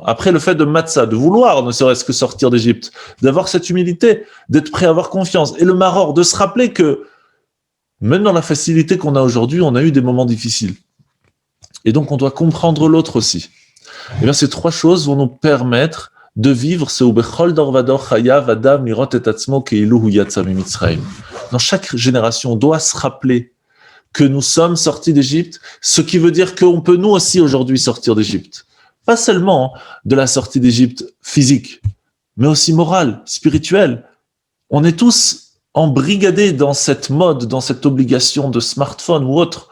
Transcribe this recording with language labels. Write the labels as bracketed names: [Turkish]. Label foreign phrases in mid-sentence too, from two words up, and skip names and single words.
[French] Après, le fait de matzah, de vouloir ne serait-ce que sortir d'Égypte, d'avoir cette humilité, d'être prêt à avoir confiance. Et le maror, de se rappeler que, même dans la facilité qu'on a aujourd'hui, on a eu des moments difficiles. Et donc, on doit comprendre l'autre aussi. Eh bien, ces 3 choses vont nous permettre de vivre ce [Hebrew] ובכל דור ודור חייב אדם לראות את עצמו כאילו הוא יצא ממצרים. [French] Dans chaque génération, on doit se rappeler que nous sommes sortis d'Égypte, ce qui veut dire qu'on peut nous aussi aujourd'hui sortir d'Égypte. Pas seulement de la sortie d'Égypte physique, mais aussi morale, spirituelle. On est tous embrigadés dans cette mode, dans cette obligation de smartphone ou autre.